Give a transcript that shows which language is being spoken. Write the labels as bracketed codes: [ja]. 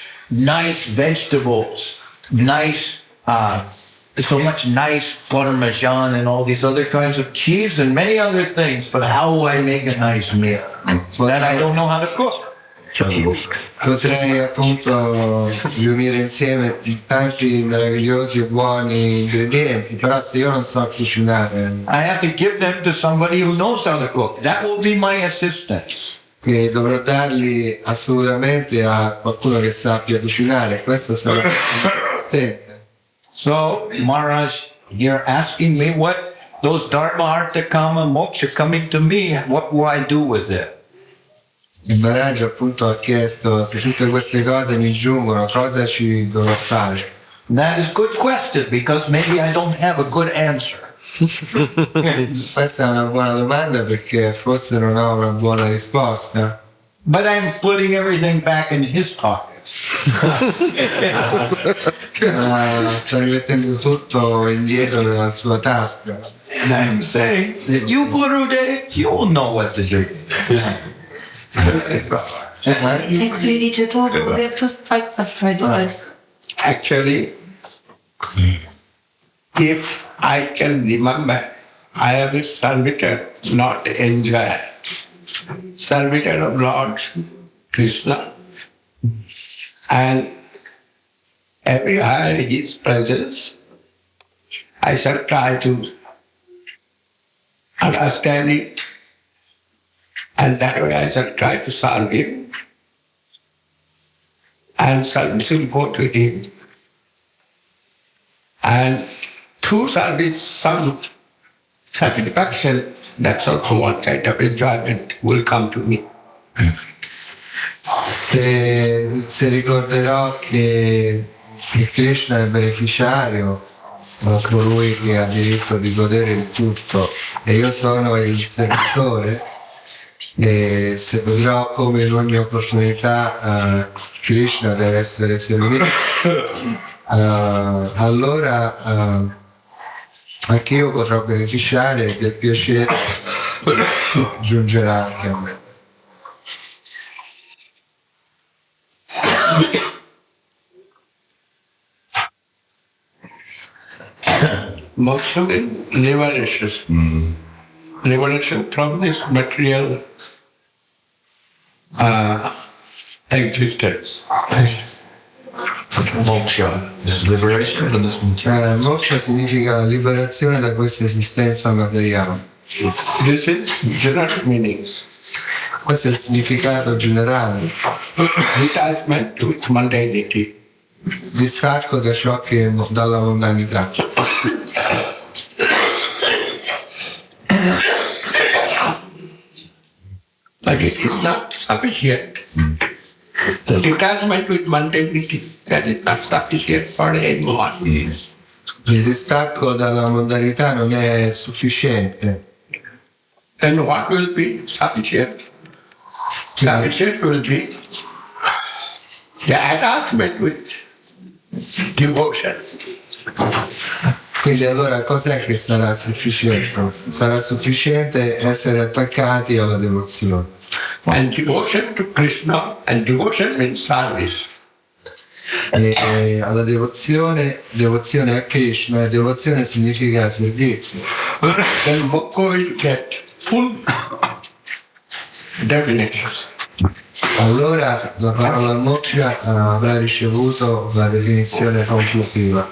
[en] Nice vegetables, nice so much nice parmesan and all these other kinds of cheese and many other things, but how will I make a nice meal? That I don't know how to cook. [it] Potrei appunto riunire insieme tanti meravigliosi e buoni ingredienti, però se io non so cucinare, [en] I have to give them to somebody who knows how to cook. That will be my assistance. [it] quindi dovrò darli assolutamente a qualcuno che sappia cucinare. Questo sarà il mio assistente. [en] So, Maharaj, you're asking me what those Dharma, Artha, Kama, Moksha coming to me, what will I do with it? [it] Il Maharaj appunto ha chiesto: se tutte queste cose mi giungono, cosa ci dovrò fare? [en] That is a good question, because maybe I don't have a good answer. [it] Questa è una buona domanda perché forse non ho una buona risposta. [en] But I'm putting everything back in his pocket. [it] Sta rimettendo tutto indietro nella sua tasca. [en] And I'm saying that you, Gurudev, you will know what to do. [it] E qui dice tu, [en] just fight for this. Actually, if I can remember, I have a servitor, not enjoy. Servitor of Lord Krishna. And everywhere his presence, I shall try to understand it, and that way I shall try to serve him, and service will go to him. And through service, some satisfaction, that's also one kind of enjoyment will come to me. [it] Se ricorderò che Krishna è il beneficiario, colui che ha diritto di godere di tutto, e io sono il servitore, e se vedrò come in ogni opportunità Krishna deve essere servito, allora anche io potrò beneficiare del piacere giungerà anche a me. [en] Moksha is liberation. Liberation from this material existence. Moksha is liberation from this material. [it] Moksha significa liberazione da questa esistenza materiale. [en] This is general meanings. [it] Questo è il significato generale. [en] Detachment to its mundanity. [it] Distacco da ciò che dalla mondanità. [en] But it is not sufficient. Detachment with mundanity, that is not sufficient for anyone. [it] Il distacco dalla mondanità non è sufficiente. [en] Then what will be sufficient? Sufficient will be the attachment with devotion. [it] Quindi allora cos'è che sarà sufficiente? Sarà sufficiente essere attaccati alla devozione. [en] And devotion to Krishna, and devotion means service. [it] E alla devozione a Krishna, e devozione significa servizio. [en] Then Bhakti will get full definition. [it] Allora la parola moksha avrà ricevuto la definizione conclusiva.